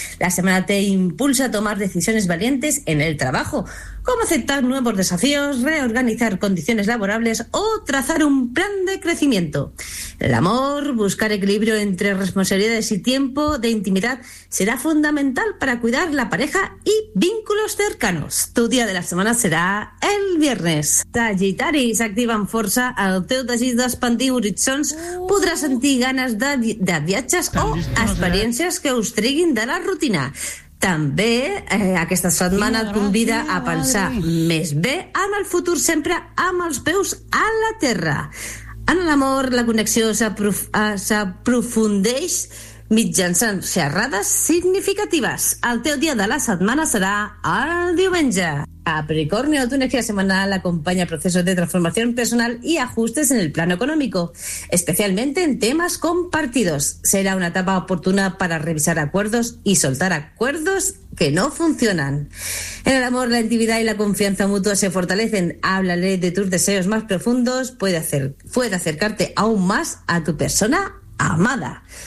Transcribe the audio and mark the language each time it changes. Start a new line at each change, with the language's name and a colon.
Spanish: La semana te impulsa a tomar decisiones valientes en el trabajo, como aceptar nuevos desafíos, reorganizar condiciones laborables o trazar un plan de crecimiento. El amor, buscar equilibrio entre responsabilidades y tiempo de intimidad será fundamental para cuidar cuidar la pareja y vínculos cercanos. Tu día de la semana será el viernes.
Catalan: Sagitaris, activa en força el teu desig d'expandir horitzons. Podràs sentir ganes de viatges o experiències que us triguin de la rutina. També aquesta setmana et convida a pensar més bé en el futur, sempre amb els peus a la terra. En l'amor, la connexió s'aprofundeix mitjançant xerrades significatives. El teu dia de la setmana serà el diumenge.
Spanish: Capricornio, tu energia semanal acompaña procesos de transformación personal y ajustes en el plano económico, especialmente en temas compartidos. Será una etapa oportuna para revisar acuerdos y soltar acuerdos que no funcionan. En el amor, la intimidad y la confianza mutua se fortalecen. Háblale de tus deseos más profundos, puede acercarte aún más a tu persona amada.